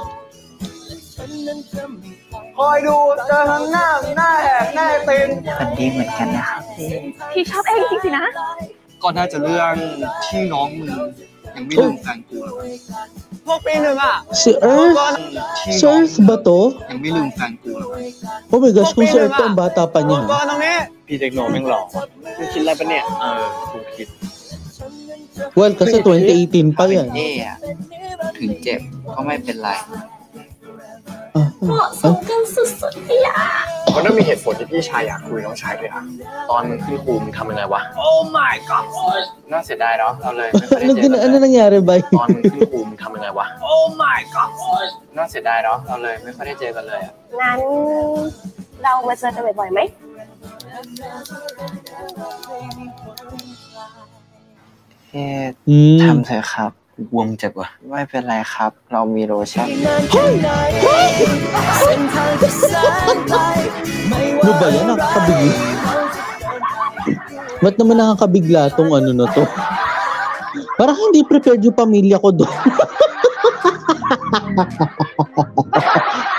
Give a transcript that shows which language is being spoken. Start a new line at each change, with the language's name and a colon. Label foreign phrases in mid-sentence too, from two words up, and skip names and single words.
Thai: คอยดูเจอทั้งหน้าแหกหน้าตีน คนดีเหมือนกันนะครับ พี่ชอบเองจริงสินะ ก็น่าจะเรื่องที่น้องมึงยังไม่ลืมแฟนกู พวกปีหนึ่งอ่ะ
Filipino: Si Earth? Si Earth ba to?
Thai: ยังไม่ลืมแฟนกู
English: Oh my gosh,
Filipino: kung si Earth to, ang bata pa niya.
Thai: ก่อนตรงนี้ พี่เด็กโนแม่งหล่อมึงคิดอะไรปะเนี่ยกูคิด
Filipino: Well, kasi 2018 pa yan.
Thai: ถึงเจ็บก็ไม่เป็นไร เหมาะสมกันสุดๆเลยอ่ะ มันต้องมีเหตุผลที่พี่ชายอยากคุยน้องชายด้วยอ่ะตอนมึงขึ้นครูมึงทำยังไงวะ
English: Oh my god
Thai: น่าเสียดายเนาะเราเลยไม่ค่อยได้เจอกัน
Filipino: Ano nangyari ba?
Thai: ตอนมึงขึ้นครูมึงทำยังไงวะ
English: Oh my god
Thai: น่าเสียดายเนาะเราเลยไม่ค่อยได้เจอกันเลยอ่ะ งั้นเรามาเจอกันบ่อยๆไหม ทำเถอะครับวงเจ็บว่ะไม่เป็นไรครับเรามีโลชั่น
Filipino: Ano ba yan? Nakakabigla. Ba't naman nakakabigla tong na to? Parang hindi prepared yung pamilya ko doon.